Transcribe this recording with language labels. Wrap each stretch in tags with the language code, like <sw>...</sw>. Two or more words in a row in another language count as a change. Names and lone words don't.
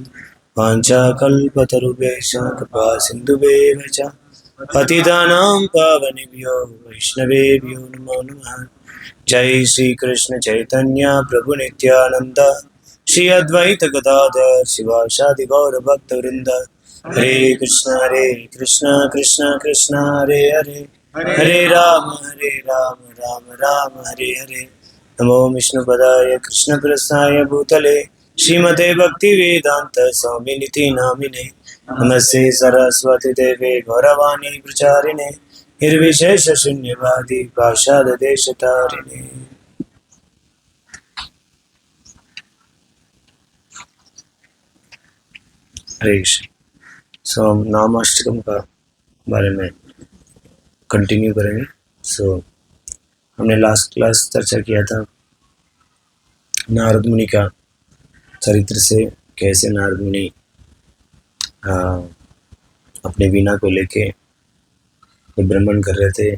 <sa>वाञ्छाकल्पतरुभ्यश्च कृपासिन्धुभ्येव च पतितानां पावनेभ्यो वैष्णवेभ्यो नमो नमः। जय श्री कृष्ण चैतन्य प्रभु नित्यानंद, श्री अद्वैत गदाधर शिवासादि गौर भक्त वृंद। हरे कृष्ण कृष्ण कृष्ण हरे हरे, हरे राम राम राम हरे हरे। नमो विष्णुपदाय कृष्णप्रसाय भूतले श्रीमते भक्ति वेदांत स्वामिनिति नामिने। नमस्ते सरस्वती देवे गौरवाणी प्रचारिणे निर्विशेष शून्यवादी पाषाण देशतारिणे। हरे कृष्ण।</sa> <hi>सो हम नामाष्टकम का बारे में कंटिन्यू करेंगे। सो हमने</hi> <en>last class</en> <hi>चर्चा किया था नारद मुनि का चरित्र से, कैसे नारद मुनि अपने वीणा को लेके भ्रमण कर रहे थे।</hi>